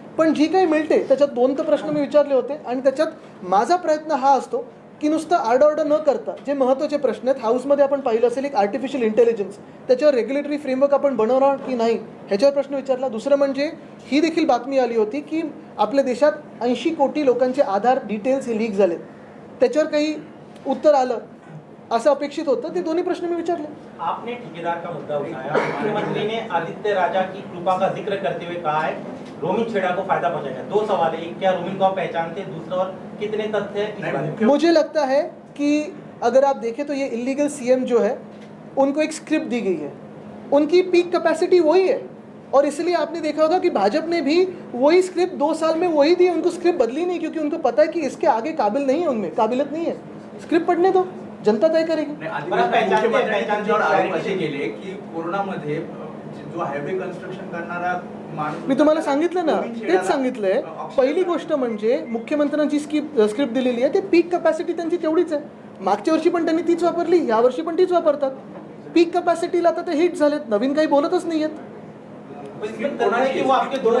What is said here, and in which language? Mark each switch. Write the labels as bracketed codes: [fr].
[mr] पण जी काही मिळते त्याच्यात 2 तर प्रश्न मी विचारले होते आणि त्याच्यात माझा प्रयत्न हा असतो की नुसतं आरडाओरडा न करता जे महत्त्वाचे प्रश्न आहेत, हाऊसमध्ये आपण पाहिलं असेल एक आर्टिफिशियल इंटेलिजन्स, त्याच्यावर रेग्युलेटरी फ्रेमवर्क आपण बनवणार की नाही ह्याच्यावर प्रश्न विचारला. दुसरं म्हणजे ही देखील बातमी आली होती की आपल्या देशात 80 कोटी लोकांचे आधार डिटेल्स हे लीक झालेत, त्याच्यावर काही उत्तर आलं असं अपेक्षित होतं. ते दोन्ही प्रश्न मी विचारले. [hi] आपने ठेकेदार का मुद्दा उठाया, मुख्यमंत्री ने आदित्य राजा की कृपा का जिक्र करते हुए कहा है रोमिन छेड़ा को फायदा पहुंचाएगा. 2 सवाल है, एक क्या रोमिन को आप पहचानते हैं, दूसरा और कितने तथ्य है इस बारे में? मुझे लगता है कि अगर आप देखें तो ये इलीगल सीएम जो है उनको एक स्क्रिप्ट दी गई है, उनकी पीक कैपेसिटी वही है और इसलिए आपने देखा होगा कि भाजपा ने भी वही स्क्रिप्ट 2 साल में वही दी, उनको स्क्रिप्ट बदली नहीं क्योंकि उनको पता है कि इसके आगे काबिल नहीं है, उनमें काबिलियत नहीं है. स्क्रिप्ट पढ़ने दो, जनता तय करेगी. [mr] केले की कोरोनामध्ये जो हायवे कन्स्ट्रक्शन करणारा मी तुम्हाला सांगितलं ना, तेच सांगितलंय. पहिली गोष्ट म्हणजे मुख्यमंत्र्यांची स्क्रिप्ट दिलेली आहे, ते पीक कॅपॅसिटी त्यांची तेवढीच आहे. मागच्या वर्षी पण त्यांनी तीच वापरली, यावर्षी पण तीच वापरतात. पीक कॅपॅसिटीला आता ते हिट झालेत, नवीन काही बोलतच नाही आहेत.